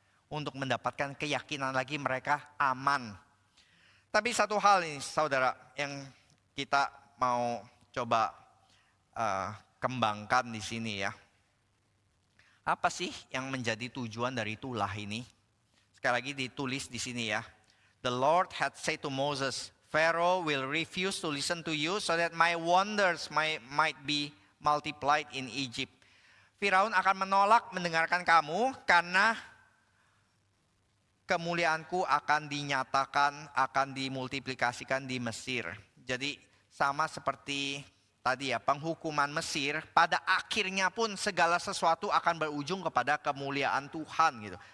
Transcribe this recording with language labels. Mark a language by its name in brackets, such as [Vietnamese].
[Indonesian] Untuk mendapatkan keyakinan lagi mereka aman. Tapi satu hal ini saudara yang kita mau coba kembangkan di sini ya. Apa sih yang menjadi tujuan dari tulah ini? Sekali lagi ditulis di sini ya. [English] The Lord had said to Moses, Pharaoh will refuse to listen to you so that my wonders might be multiplied in Egypt. [Indonesian] Firaun akan menolak mendengarkan kamu karena kemuliaanku akan dinyatakan, akan dimultiplikasikan di Mesir. Jadi sama seperti tadi ya, penghukuman Mesir, pada akhirnya pun segala sesuatu akan berujung kepada kemuliaan Tuhan gitu.